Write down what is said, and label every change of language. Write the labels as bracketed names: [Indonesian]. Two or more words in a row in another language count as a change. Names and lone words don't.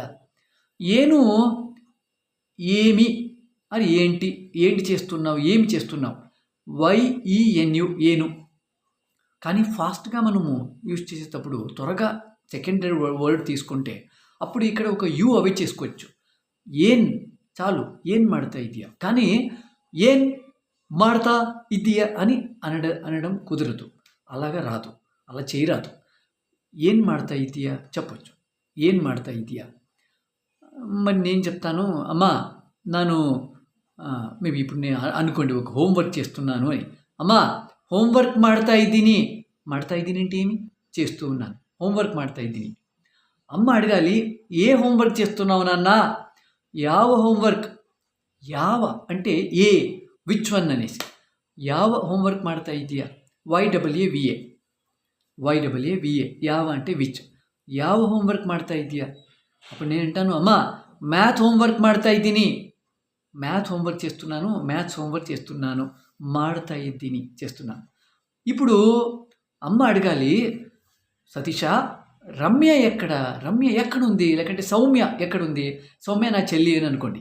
[Telugu] ఏను ఏమి అని, ఏంటి, ఏంటి చేస్తున్నావు, ఏమి చేస్తున్నావు. [Kannada] ಏನು ಏನು. [Telugu] కానీ ఫాస్ట్గా మనము యూజ్ చేసేటప్పుడు త్వరగా [English] secondary word [Telugu] తీసుకుంటే అప్పుడు ఇక్కడ ఒక యూ అవి చేసుకోవచ్చు. [Kannada] ఏన్ చాలు, ಏನ್ ಮಾಡ್ತಾ ಇದೀಯಾ, [Telugu] కానీ [Kannada] ಏನ್ ಮಾಡ್ತಾ ಇದೀಯಾ [Telugu] అని అనడం కుదరదు, అలాగా రాదు, అలా చేయరాదు. [Kannada] ಏನ್ ಮಾಡ್ತಾ ಇದೀಯಾ చెప్పొచ్చు, ಏನ್ ಮಾಡ್ತಾ ಇದೀಯಾ. [Telugu] మరి నేను చెప్తాను, అమ్మా ನಾನು మేబీ ఇప్పుడు నేను అనుకోండి ఒక హోంవర్క్ చేస్తున్నాను అని, అమ్మా హోంవర్క్ [Kannada] ಮಾಡ್ತಾ ಇದ್ದೀನಿ [Telugu] అంటే ఏమి, చేస్తూ ఉన్నాను, హోంవర్క్ [Kannada] ಮಾಡ್ತಾ ಇದ್ದೀನಿ. [Telugu] అమ్మ అడగాలి, ఏ హోంవర్క్ చేస్తున్నావు నాన్న, ಯಾವ హోంవర్క్, ಯಾವ అంటే ఏ, [English] which one [Telugu] అనేసి, [Kannada] ಯಾವ ಹೋಂವರ್ಕ್ ಮಾಡ್ತಾ ಇದೀಯಾ, YAAVA, ಯಾವ అంటే విచ్, ಯಾವ ಹೋಂವರ್ಕ್ ಮಾಡ್ತಾ ಇದೀಯಾ. [Telugu] అప్పుడు నేను అంటాను, అమ్మ [English] math homework [Kannada] ಮಾಡ್ತಾ ಇದ್ದೀನಿ, [English] maths homework [Telugu] చేస్తున్నాను, [Kannada] ಮಾಡ್ತಾ ಇದ್ದೀನಿ [Telugu] చేస్తున్నాను. ఇప్పుడు అమ్మ అడగాలి, సతీష రమ్య ఎక్కడుంది, లేకంటే సౌమ్య ఎక్కడుంది, సౌమ్య నా చెల్లి అని అనుకోండి.